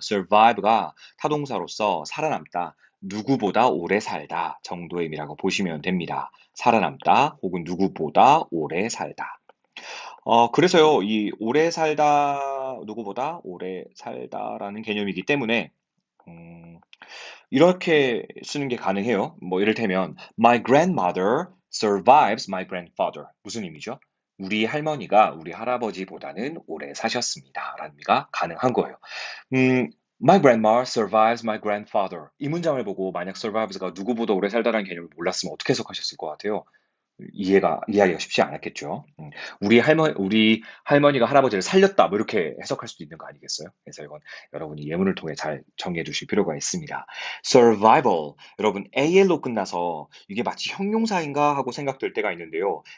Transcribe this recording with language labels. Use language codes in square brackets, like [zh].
[ko] survive가 타동사로서 살아남다, 누구보다 오래 살다 정도의 의미라고 보시면 됩니다. 살아남다 혹은 누구보다 오래 살다. 그래서요, 이 오래 살다, 누구보다 오래 살다라는 개념이기 때문에, 음, 이렇게 쓰는 게 가능해요. 뭐, 이를테면, [en] My grandmother survives my grandfather. [ko] 무슨 의미죠? 우리 할머니가 우리 할아버지보다는 오래 사셨습니다. 라는 의미가 가능한 거예요. [en] My grandma survives my grandfather. [ko] 이 문장을 보고 만약 survives가 누구보다 오래 살다라는 개념을 몰랐으면 어떻게 해석하셨을 것 같아요? 이해하기가 쉽지 않았겠죠. 우리 할머니가 할아버지를 살렸다, 뭐 이렇게 해석할 수도 있는 거 아니겠어요? 그래서 이건 여러분이 예문을 통해 잘 정리해 두실 필요가 있습니다. survival, 여러분 AL로 끝나서 이게 마치 형용사인가 하고 생각될 때가 있는데요.